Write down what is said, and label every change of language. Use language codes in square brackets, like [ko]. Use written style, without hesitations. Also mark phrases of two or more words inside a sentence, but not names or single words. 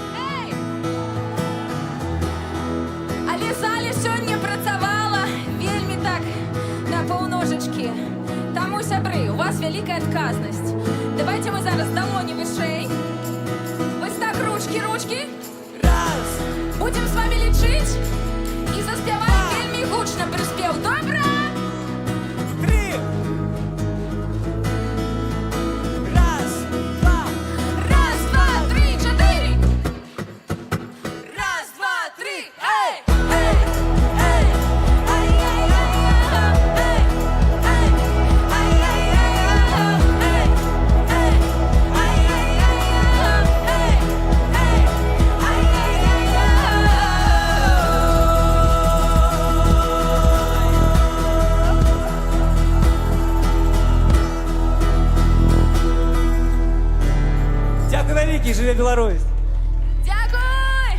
[be] Але залі сёння працавала вельмі так на паўножачкі. Таму, сябры, у вас вялікая адказнасць. Давайте мы зараз далоні вышэй. Вось так, ручкі. Раз. Будзем з вами лічыць і заспяваем вельмі гучна прыспеў. Добра? 3. Раз, два. [uk] Раз, два, три, чотири. Раз, два, три. Ей! Ей! Ей! Ай-яй-яй-яй! Ей! Ей! Ай-яй-яй-яй! Ей! Ей! Ай-яй-яй-яй! Ей! Ей! [be] Дякую вялікі, жыве Беларусь! Дякуй!